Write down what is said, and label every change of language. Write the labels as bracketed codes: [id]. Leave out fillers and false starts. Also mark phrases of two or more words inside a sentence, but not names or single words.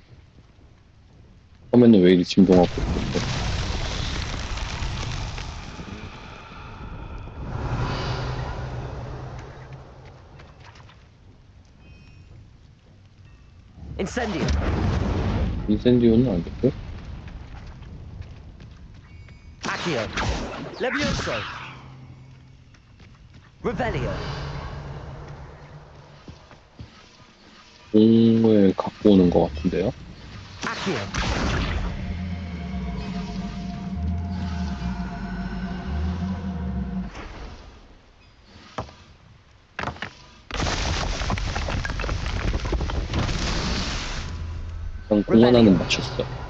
[ko] 화면은 왜 이리 진동하고 있는데? Incendio. 인센디오는 아니고? Accio. Levioso. Revelio. 공을 갖고 오는 것 같은데요? Accio. 일단 공 하나는 맞췄어.